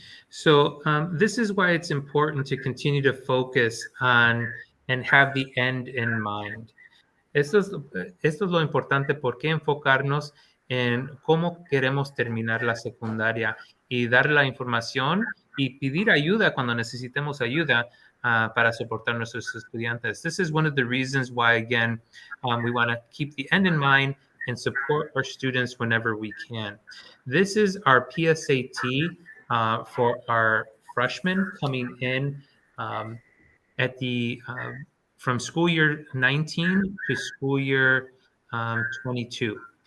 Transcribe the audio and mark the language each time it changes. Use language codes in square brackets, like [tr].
[en] So this is why it's important to continue to focus on and have the end in mind. [es] Esto es lo importante, ¿por qué enfocarnos en cómo queremos terminar la secundaria y dar la información y pedir ayuda cuando necesitemos ayuda para soportar a nuestros estudiantes? [en] This is one of the reasons why, again, we want to keep the end in mind and support our students whenever we can. This is our PSAT for our freshmen coming in at the from school year 19 to school year 22.